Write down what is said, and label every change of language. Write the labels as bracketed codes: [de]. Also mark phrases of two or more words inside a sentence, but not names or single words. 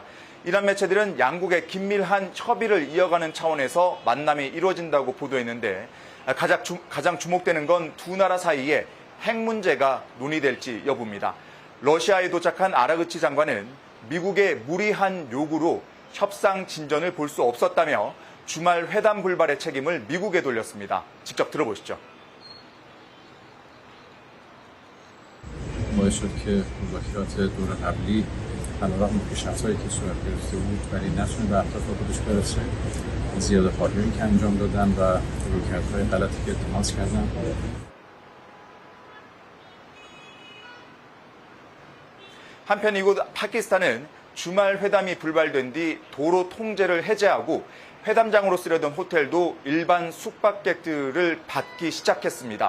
[ko] 이란 매체들은 양국의 긴밀한 협의를 이어가는 차원에서 만남이 이루어진다고 보도했는데 가장 주목되는 건 두 나라 사이에 핵 문제가 논의될지 여부입니다. 러시아에 도착한 아라그치 장관은 미국의 무리한 요구로 협상 진전을 볼 수 없었다며 주말 회담 불발의 책임을 미국에 돌렸습니다. 직접 들어보시죠. [fa] باعث شد که مذاکرات دور قبلی علیرغم پیشرفت‌هایی که صورت گرفته بود ولی نتونه به اهداف خودش برسه زیاده‌خواهی‌هایی که انجام دادن و رویکردهای غلطی که اتخاذ کردن [ko] 한편 이곳 파키스탄은 주말 회담이 불발된 뒤 도로 통제를 해제하고 회담장으로 쓰려던 호텔도 일반 숙박객들을 받기 시작했습니다.